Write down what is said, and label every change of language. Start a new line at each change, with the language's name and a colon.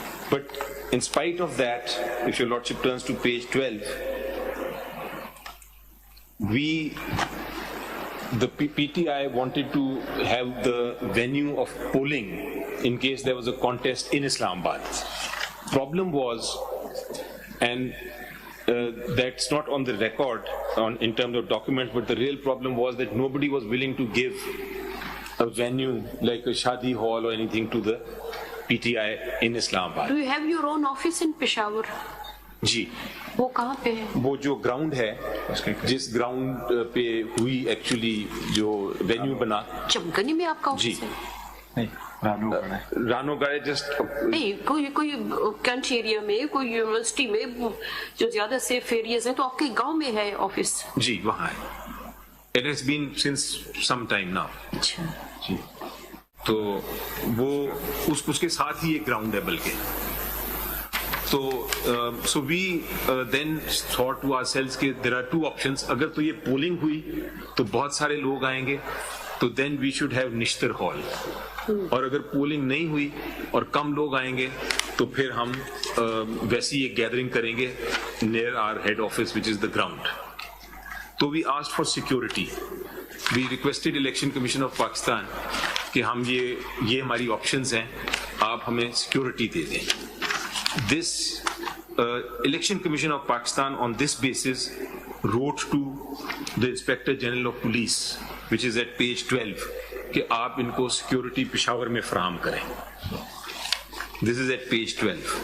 English: But in spite of that, if your lordship turns to page 12, the PTI wanted to have the venue of polling in case there was a contest in Islamabad. Problem was, and that's not on the record in terms of documents, but the real problem was that nobody was willing to give a venue like a Shadi Hall or anything to the PTI in Islamabad. Do you have your own office in Peshawar?
Urdu: جی وہ کہاں پہ ہے؟ وہ جو ground ہے جس ground پہ ہوئی ایکچولی جو وینیو بنا چمکنی میں آپ کا آفس ہے؟ رانو گڑھ جسٹ نہیں، کوئی کنٹ ایریا میں، کوئی یونیورسٹی میں جو زیادہ سیف ایریاز ہیں، تو آپ کے گاؤں میں ہے آفس؟ جی وہاں ہے.
English: It has been since some time now.
Urdu: اچھا جی تو وہ اس کے ساتھ ہی ایک گراؤنڈ ہے بلکہ.
English: تو so we then thought to ourselves کہ there are two options.
Urdu: اگر تو یہ پولنگ ہوئی تو بہت سارے لوگ آئیں گے تو
English: then we should have
Urdu: Nishtar hall, اور اگر پولنگ نہیں ہوئی اور کم لوگ آئیں گے تو پھر ہم ویسی ایک گیدرنگ کریں گے
English: near our head office which is the ground. تو we asked for security. We requested Election Commission of Pakistan
Urdu: کہ ہم یہ ہماری آپشنز ہیں، آپ ہمیں سیکورٹی دے دیں.
English: This Election Commission of Pakistan on this basis wrote to the Inspector General of Police, which is at page 12,
Urdu: کہ آپ ان کو سیکورٹی پشاور میں فراہم کریں.
English: This is at page 12.